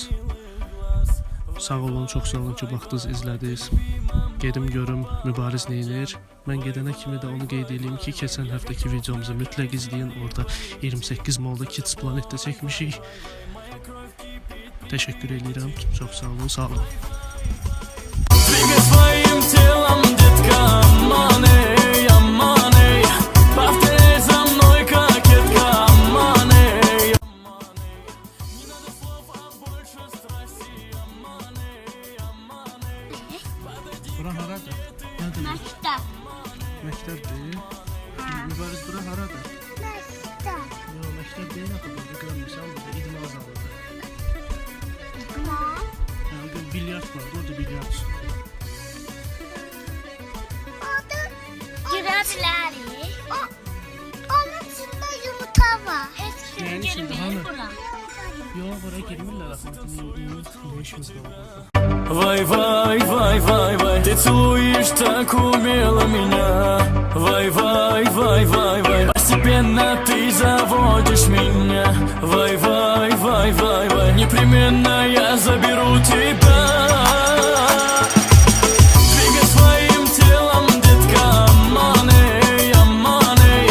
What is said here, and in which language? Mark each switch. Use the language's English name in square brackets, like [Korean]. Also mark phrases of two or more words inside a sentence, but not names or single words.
[Azerbaijani] Sağ olun, çox sağ olun ki baxdınız, izlədiniz. Gedim görüm Mübariz neynir. Mən gedənə kimi də onu qeyd edeyim ki, keçən həftəki videomuzu mütləq izləyin. Orada 28 Malda Kids Planetdə çəkmişik. Təşəkkür edirəm. Çox sağ olun, sağ olun. [Russian] Двигай своим телом, детка, аман, эй, аман, эй. Повторяй за мной, кокетка, аман, эй, аман, эй. Не надо слов, а больше страсти, аман, эй, аман, эй. [Azerbaijani] Bura haradır? Nədir? Məktəb. Məktəbdir. Mübariz bura haradır? Məktəb. Yox, məktəb deyil axı, burada görmürsən, burada idman zalıdır. İdman. Yəni bilyard var, orada bilyard üstü. Orada girə bilərik. Onun içində yumurta var. Heç kim Yəni içində girmir hanı? bura. Yo, buraya girmirlər axı. Ne işimiz var? [Russian] Вай, вай, вай, вай, вай, ты целуешь так умело меня. Вай, вай, вай, вай, вай, постепенно ты заводишь меня. Вай, вай, вай, вай, вай, непременно я заберу тебя. Двигай своим телом, детка, аманы, аманы.